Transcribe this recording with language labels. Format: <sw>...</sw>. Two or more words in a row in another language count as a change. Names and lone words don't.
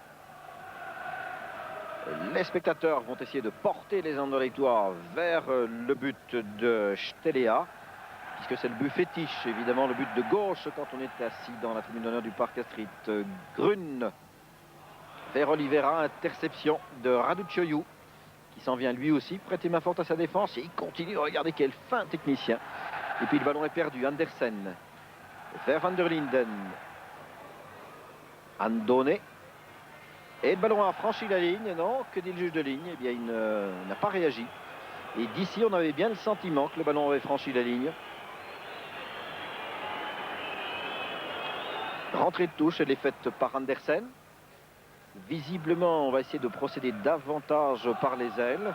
<fr>Les spectateurs vont essayer de porter les Anderlechtois vers le but de Stelea, puisque c'est le but fétiche, évidemment, le but de gauche quand on est assis dans la tribune d'honneur du Parc Astrid. Grun vers Oliveira, interception de Raducioiu, qui s'en vient lui aussi prêter main forte à sa défense, et il continue. Regardez quel fin technicien. Et puis le ballon est perdu. Andersen vers Van der Linden. Andone. Et le ballon a franchi la ligne. Non, que dit le juge de ligne? Eh bien, il n'a pas réagi. Et d'ici, on avait bien le sentiment que le ballon avait franchi la ligne. Rentrée de touche, elle est faite par Andersen. Visiblement, on va essayer de procéder davantage par les ailes.</fr>